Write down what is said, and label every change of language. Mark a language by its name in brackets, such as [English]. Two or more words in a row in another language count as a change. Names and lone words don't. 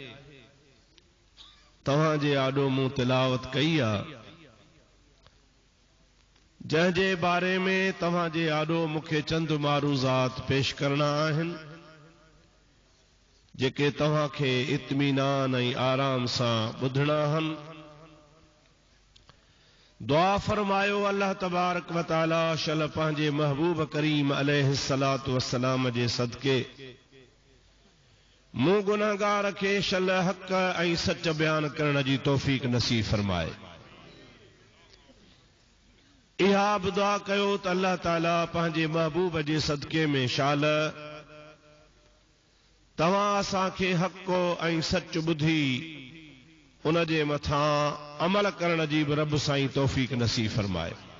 [Sindhi] तव्हां जे आॾो मूं तिलावत कई आहे, जंहिंजे बारे में तव्हां जे आॾो मूंखे चंद मारूज़ात पेश करणा आहिनि, जेके तव्हां खे इत्मीनान ऐं आराम सां ॿुधणा आहिनि। दुआ फरमायो अल्लाह तबारक व तआला शल पंहिंजे महबूब करीम [Arabic] عليه الصلاة والسلام [Sindhi] जे सदके मूं गुनाहगार खे शल हक़ ऐं सच बयान करण जी तौफ़ीक नसीब फरमाए। इहा बि दुआ कयो त अल्लाह ताला पंहिंजे महबूब जे सदके में शाल तव्हां असांखे हक़ ऐं सच ॿुधी उन जे मथां अमल करण जी बि रब साईं तौफ़ीक नसीब फरमाए।